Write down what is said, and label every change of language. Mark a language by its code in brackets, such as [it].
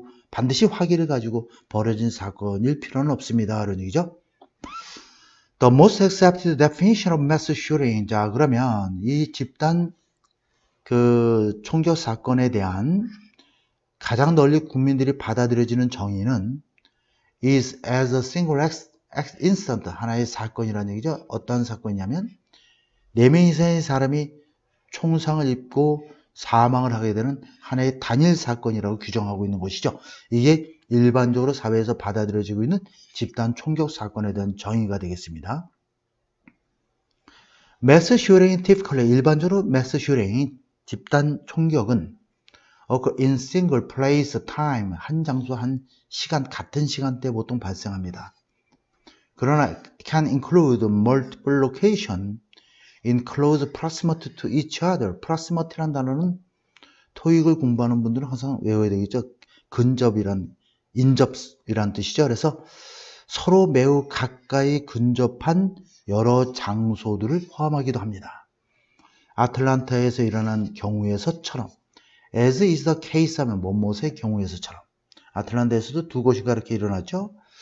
[ko] 반드시 화기를 가지고 벌어진 사건일 필요는 없습니다. 그런 얘기죠. [en] The most accepted definition of mass shooting. [ko] 자, 그러면 이 집단 총격 사건에 대한 가장 널리 국민들이 받아들여지는 정의는 [en] is as a single incident. [ko] 하나의 사건이라는 얘기죠. 어떤 사건이냐면 4명 이상의 사람이 총상을 입고 사망을 하게 되는 하나의 단일 사건이라고 규정하고 있는 것이죠. 이게 일반적으로 사회에서 받아들여지고 있는 집단 총격 사건에 대한 정의가 되겠습니다. mass shooting typically 일반적으로 mass shooting 집단 총격은 [en] in single place time [ko] 한 장소 한 시간 같은 시간대에 보통 발생합니다. 그러나 [en] can include multiple location in close proximity to each other. [ko] proximity란 단어는 토익을 공부하는 분들은 항상 외워야 되겠죠. 인접이란 뜻이죠. 그래서 서로 매우 가까이 근접한 여러 장소들을 포함하기도 합니다. 아틀란타에서 일어난 경우에서처럼 [en] as is the case [ko] 하면 뭐뭐의 경우에서처럼 아틀란타에서도 2곳인가 이렇게 일어났죠.